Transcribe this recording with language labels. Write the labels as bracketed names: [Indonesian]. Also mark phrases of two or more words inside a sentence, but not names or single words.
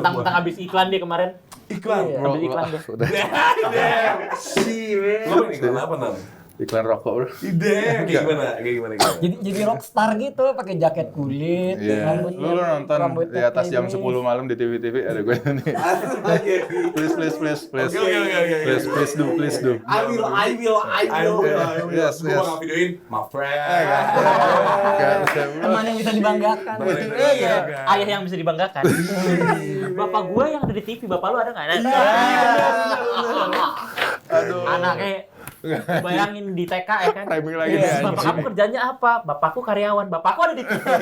[Indonesian] Tentang abis iklan dia kemarin. Iklan. Ambil iklan deh. Udah. Si, Lu iklan apa Nam? Iklan rokok, bro. Ide, kayak gimana? Jadi rockstar gitu, pakai jaket kulit, Iya. Lu nonton di atas jam 10 malam di TV ada gue nih. [English] Please. Oke. Please do. I will. Yes. [Indonesian] Gue bakal videoin, [English] my friend. [Indonesian] teman yang bisa dibanggakan. Iya, ayah yang bisa dibanggakan. Bapak gue yang ada di TV, bapak lu ada nggak? Aduh. Anaknya bayangin di TK ya kan. Framing lagi nih, Bapak anjing. kamu kerjanya apa? Bapakku karyawan. Bapakku ada di TV.